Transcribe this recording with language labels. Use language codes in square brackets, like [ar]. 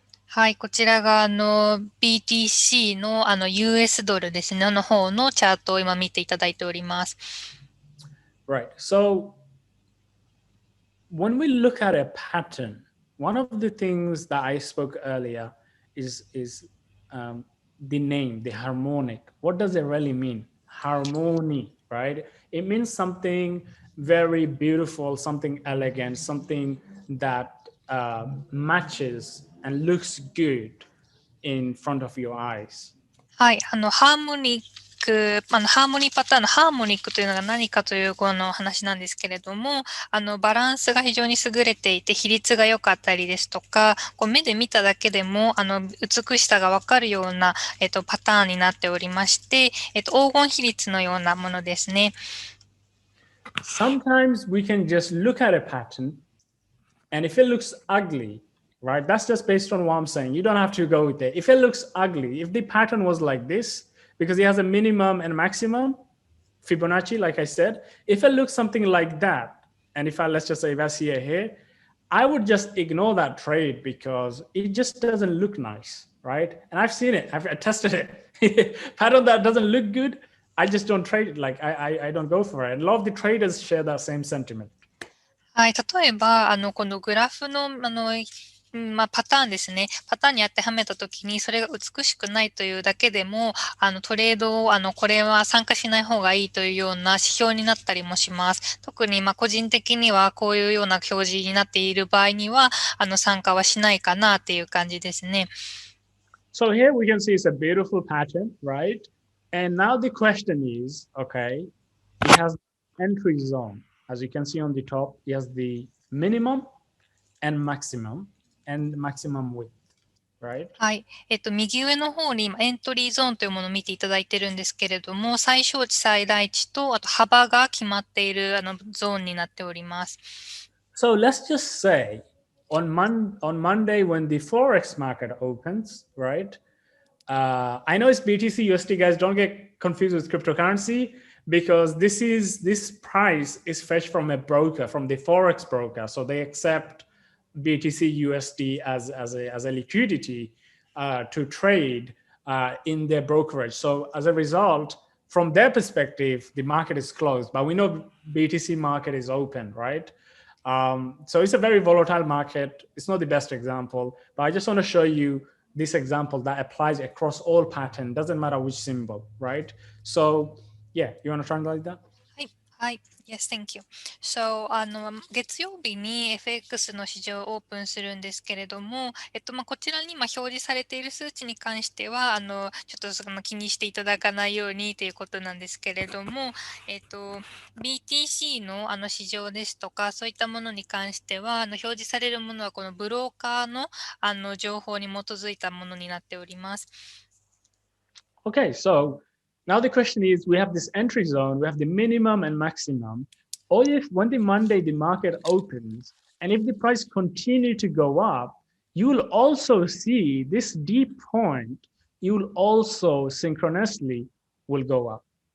[ja] はい、こちらがBTC のUS ドルですね、の方のチャートを今見ていただいております。 [en] Right. So when we look at a pattern, one of the things that I spoke earlier is the name, the harmonic. What does it really mean? Harmony, right? It means something very beautiful, something elegant, something that matches and looks good in front of your eyes. [ja] はい、ハーモニック、ハーモニーパターンのハーモニックというのが何かというこの話なんですけれども、バランスが非常に優れていて、比率が良かったりですとか、こう目で見ただけでも、美しさがわかるような、パターンになっておりまして、黄金比率のようなものですね。 [en] Sometimes we can just look at a pattern, and if it looks ugly, right? That's just based on what I'm saying. You don't have to go with it. If it looks ugly, if the pattern was like this, because it has a minimum and maximum, Fibonacci, like I said, if it looks something like that, and let's just say if I see it here, I would just ignore that trade because it just doesn't look nice, right? And I've seen it, I've tested it. Pattern that doesn't look good, I just don't trade it. Like I don't go for it. And a lot of the traders share that same sentiment. [ja] はい、例えば、このグラフの、パターンですね。パターンに当てはめたときに、それが美しくないというだけでも、トレードを、これは参加しない方がいいというような指標になったりもします。特に、個人的には、こういうような表示になっている場合には、参加はしないかなっていう感じですね。 [en] So here we can see it's a beautiful pattern, right? And now the question is, okay, it has entry zone. As you can see on the top, it has the minimum and maximum width, right? [ja] はい。右上の方に今エントリーゾーンというものを見ていただいてるんですけれども、最小値、最大値と、あと幅が決まっているゾーンになっております。 [en] So let's just say on Monday when the Forex market opens, right? I know it's BTC USD, guys. Don't get confused with cryptocurrency because this price is fetched from a broker, from the Forex broker. So they accept BTC USD as a liquidity to trade in their brokerage. So as a result, from their perspective, the market is closed, but we know BTC market is open, right? So it's a very volatile market. It's not the best example, but I just want to show you this example that applies across all pattern, doesn't matter which symbol, right? So yeah, you want to translate that? [ja] はい。 [en] Yes, thank you. So, [ja] 月曜日に FX の市場をオープンするんですけれども、こちらに今表示されている数値に関しては、ちょっと気にしていただかないようにということなんですけれども、BTC の市場ですとか、そういったものに関しては、表示されるものはこのブローカーの情報に基づいたものになっております。 [en] Okay, so now the question is, we have this entry zone, we have the minimum and maximum. Or if when the Monday the market opens, and if the price continue to go up, you will also see this deep point, you will also synchronously will go up.